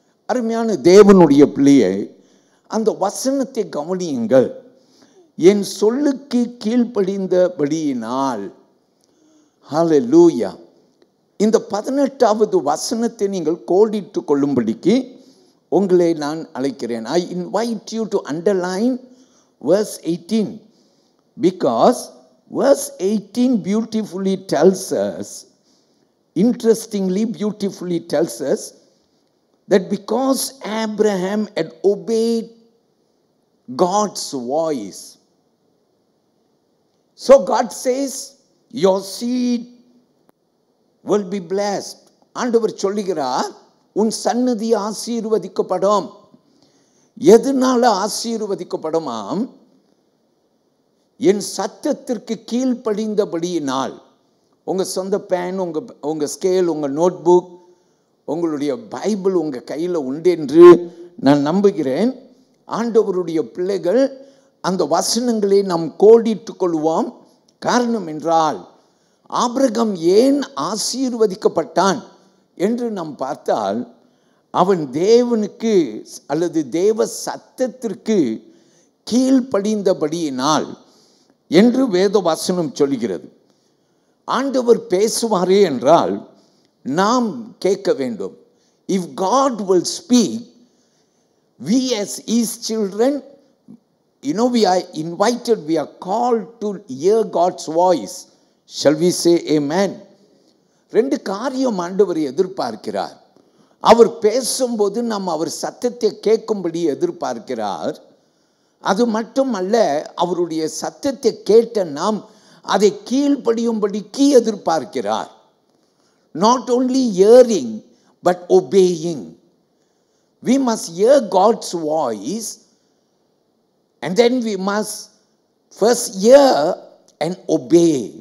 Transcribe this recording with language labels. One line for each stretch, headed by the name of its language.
Tamil: அருமையான தேவனுடைய பிள்ளையை, அந்த வசனத்தை கவனியுங்கள். என் சொல்லுக்கு கீழ்ப்படிந்தபடியினால். ஹல்லேலூயா. இந்த 18வது வசனத்தை நீங்கள் கோடிட்டு கொள்ளும்படிக்கு உங்களை நான் அழைக்கிறேன்.
English: I invite you to underline verse 18, because verse 18 beautifully tells us, beautifully tells us that because Abraham had obeyed God's voice, so God says your seed will be blessed.
Tamil: ஆண்டவர் சொல்லுகிறார், உன் சன்னதி ஆசீர்வதிக்கப்படும். எதனால ஆசீர்வதிக்கப்படுமாம்? என் சத்தத்திற்கு கீழ்ப்படிந்தபடியினால். உங்க சொந்த பேன், உங்க ஸ்கேல், உங்க நோட்புக், உங்களுடைய பைபிள் உங்கள் கையில் உண்டு என்று நான் நம்புகிறேன். ஆண்டவருடைய பிள்ளைகள் அந்த வசனங்களை நாம் கோடிட்டு கொள்வோம். காரணம் என்றால், ஆபிரகாம் ஏன் ஆசீர்வதிக்கப்பட்டான் என்று நாம் பார்த்தால், அவன் தேவனுக்கு அல்லது தேவ சத்தத்திற்கு கீழ்ப்படிந்தபடியினால் என்று வேத வசனம் சொல்கிறது. ஆண்டவர் பேசுவாரே என்றால் நாம் கேட்க வேண்டும்.
English: If God will speak, we as his children, we are invited, we are called to hear God's voice. Shall we say amen? 2
Tamil: காரியம் ஆண்டவர் எதிர்பார்க்கிறார். அவர் பேசும்போது நாம் அவர் சத்தத்தை கேட்கும்படி எதிர்பார்க்கிறார். அது மட்டுமல்ல, அவருடைய சத்தத்தை கேட்ட நாம் அதை கீழ்ப்படியும்படிக்கு எதிர்பார்க்கிறார்.
English: Not only hearing, but obeying. We must hear God's voice, and then we must first hear and obey.